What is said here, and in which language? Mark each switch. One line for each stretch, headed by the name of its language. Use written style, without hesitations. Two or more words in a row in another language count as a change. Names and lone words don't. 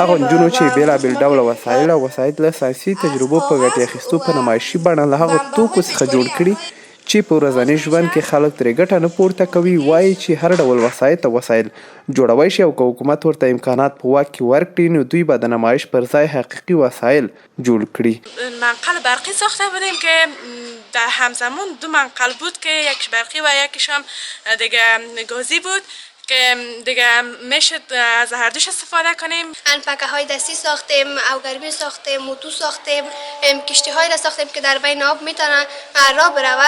Pashto: هغو نجونو چې بېلابېل ډوله وسایل له ساینسي تجربو په ګټې اخیستو په نمایشي بڼه له هغو توکو څخه جوړ کړي چې په ورځني ژوند کې خلک ترې ګټه نه پورته کوي. وایي چې هر ډول وسایل جوړوی شي او که حکومت ورته امکانات په واک کې ورکړي نو دوی به د نمایش پر ځای حقیقي وسایل جوړ کړي.
Persian: منقل برقی ساخته بودیم که در همزمان دو منقل بود که یکیش برقی و یکیش هم دیگه گازی بود که دیگه میشه از هر دوش استفاده کنیم. انپکه های دستی ساختیم، اوگربی ساختیم، موتو ساختیم، کشتی های را ساختیم که در بین آب میتونن راه برود.